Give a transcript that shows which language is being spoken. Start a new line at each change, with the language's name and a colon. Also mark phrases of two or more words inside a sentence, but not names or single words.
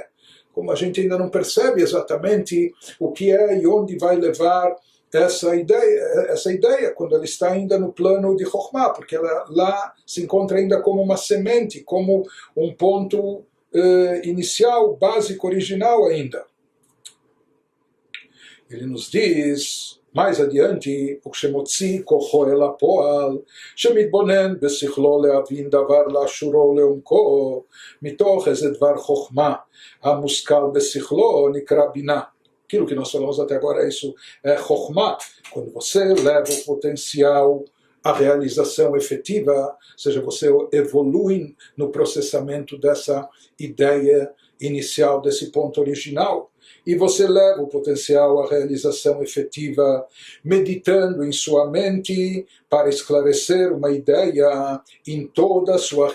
Portuguese: Como a gente ainda não percebe exatamente o que é e onde vai levar essa ideia quando ela está ainda no plano de Chokhmah, porque ela lá se encontra ainda como uma semente, como um ponto inicial, básico, original ainda. Ele nos diz mais adiante,
Hebrew: וכשמוציא כוחו אל הפועל, שמתבונן בשכלו להבין דבר לאשורו לעומקו, מתוך איזה דבר חוכמה, המושכל בשכלו נקרא בינה.
Portuguese: Aquilo que nós falamos até agora, isso é Chokhmah, quando você leva o potencial à realização efetiva, ou seja, você evolui no processamento dessa ideia inicial, desse ponto original, e você leva o potencial à realização efetiva, meditando em sua mente para esclarecer uma ideia em toda a sua